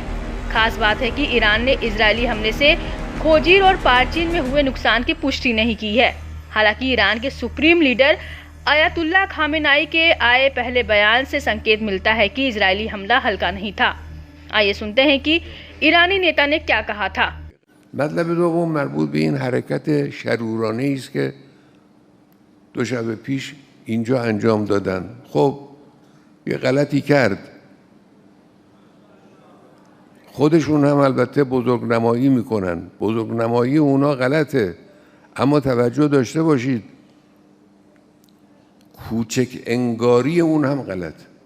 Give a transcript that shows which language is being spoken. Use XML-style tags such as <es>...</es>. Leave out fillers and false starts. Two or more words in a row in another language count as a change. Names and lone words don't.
<hi>खास बात है कि ईरान ने इजरायली हमले से खोजीर और पार्चिन में हुए नुकसान की पुष्टि नहीं की है। हालांकि ईरान के</hi> <en>supreme leader</en> <hi>अयातुल्ला खामेनाई के आए पहले बयान से संकेत मिलता है कि इजरायली हमला हल्का नहीं था। आइए सुनते हैं कि ईरानी नेता ने क्या कहा था।</hi> <fa>مطلب دوم مربوط به این حرکت شرورانه‌ای است که 2 شب پیش اینجا انجام دادن. خب یه غلطی کرد، خودشون هم البته بزرگنمایی میکنن، بزرگنمایی اونا غلطه، اما توجه داشته باشید کوچک انگاری اون هم غلطه.</fa>